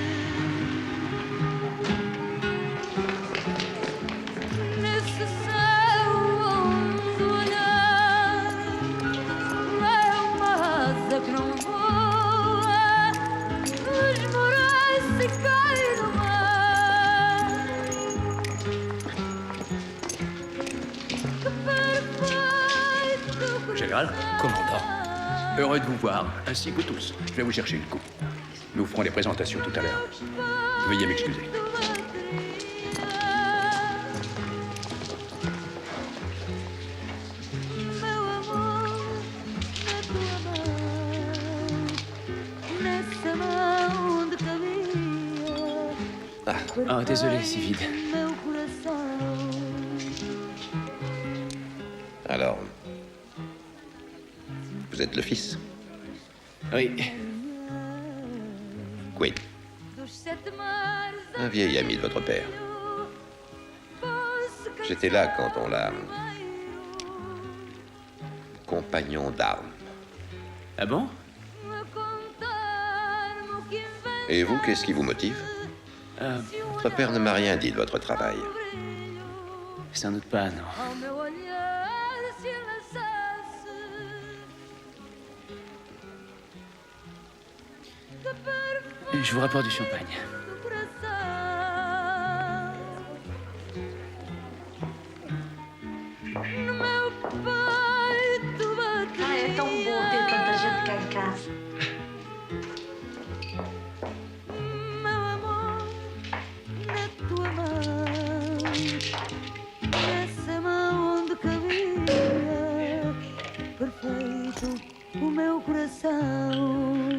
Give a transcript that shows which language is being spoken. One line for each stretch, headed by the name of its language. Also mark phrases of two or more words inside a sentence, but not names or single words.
Portuguese: Nesse céu onde olhar é uma asa que não voa, esmorece e cai no mar. Que perfeito
French: Général, commandant, heureux de vous voir, ainsi que vous tous. Je vais vous chercher une coupe. Nous ferons les présentations tout à l'heure. Veuillez m'excuser.
Portuguese: Meu amor, na tua mão, nessa mão de cabia.
French: Ah, désolé, c'est vide.
Portuguese: Meu coração.
French: Alors, vous êtes le fils? Oui. Quinn,
Portuguese: Dos sete mares
French: un vieil ami de votre père. J'étais là quand on l'a... compagnon d'armes. Ah bon? Et vous, qu'est-ce qui vous motive? Votre père ne m'a rien dit de votre travail. Sans doute pas, non.
Portuguese: Ao meu olhar se lançasse. Que perfeito
French: Je vous rapporte du champagne.
Portuguese: coração. No meu peito batia. Ah, é tão bom ter tanta gente cá em casa. Meu amor, na tua mão, nessa mão onde cabia perfeito o meu coração.